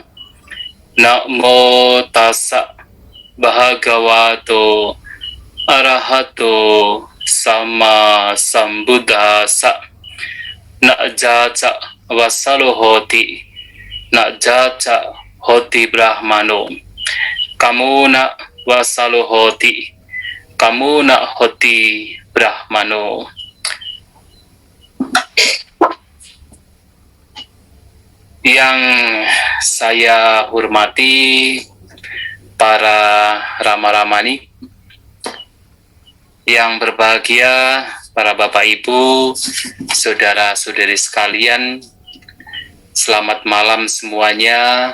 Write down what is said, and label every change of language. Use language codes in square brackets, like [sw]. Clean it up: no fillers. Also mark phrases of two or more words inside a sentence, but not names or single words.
[pi] Namo tassa bhagavato arahato sama sambuddhassa. Najaja wasalo hoti, najaja hoti brahmano. Kamuna wasalo hoti, kamuna hoti brahmano. [id] Yang saya hormati para rama-ramani, yang berbahagia para Bapak Ibu, saudara-saudari sekalian, selamat malam semuanya.